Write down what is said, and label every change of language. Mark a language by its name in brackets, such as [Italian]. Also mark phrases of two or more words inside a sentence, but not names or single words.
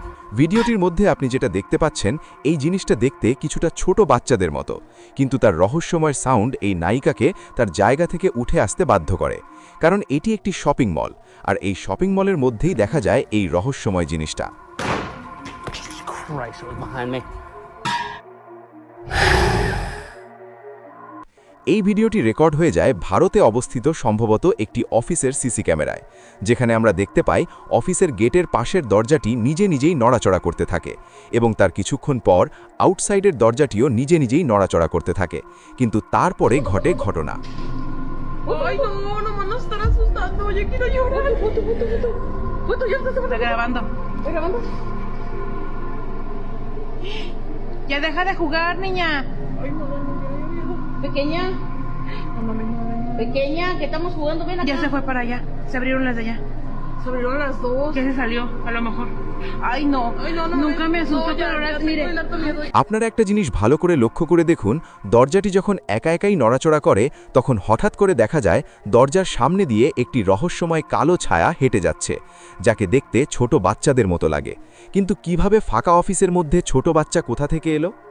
[Bangla] ভিডিওটির মধ্যে আপনি যেটা দেখতে পাচ্ছেন, এই জিনিসটা দেখতে কিছুটা ছোট বাচ্চাদের মতো, কিন্তু তার রহস্যময় সাউন্ড এই নায়িকাকে তার জায়গা থেকে উঠে আসতে বাধ্য করে। কারণ এটি একটি [English] shopping mall, [Bangla] আর এই [English] shopping mall [Bangla] মধ্যেই দেখা যায় এই রহস্যময় জিনিসটা। [English] Christ, it was behind me. [Bangla] এই ভিডিওটি রেকর্ড হয়ে যায় ভারতে অবস্থিত সম্ভবত একটি অফিসের [English] CC camera, [Bangla] যেখানে আমরা দেখতে পাই অফিসের গেটের পাশের দরজাটি নিজে নিজেই নড়াচড়া করতে থাকে, এবং তার কিছুক্ষণ পর আউটসাইডের দরজাটিও নিজে নিজেই নড়াচড়া করতে থাকে। কিন্তু তারপরে ঘটে ঘটনা। [Spanish] Ay, no, no me van a estar asustando. Yo quiero llorar. Foto. Foto, ya está grabando. ¿Está grabando? Ya deja de jugar, niña. Ay, no, miedo. Pequeña, No mames, no. pequeña, que estamos jugando, ven acá. Ya se fue para allá. Se abrieron las de allá. Se abrieron las dos. Ya se salió, a lo mejor. Ay, no. Nunca me asustó, pero ahora mire. [Bangla] আপনারা একটা জিনিস ভালো করে লক্ষ্য করে দেখুন, দরজাটি যখন একা একাই নড়াচড়া করে, তখন হঠাৎ করে দেখা যায় দরজার সামনে দিয়ে একটি রহস্যময় কালো ছায়া হেঁটে যাচ্ছে, যাকে দেখতে ছোট বাচ্চাদের মতো লাগে। কিন্তু কিভাবে ফাঁকা অফিসের মধ্যে ছোট বাচ্চা কোথা থেকে এলো?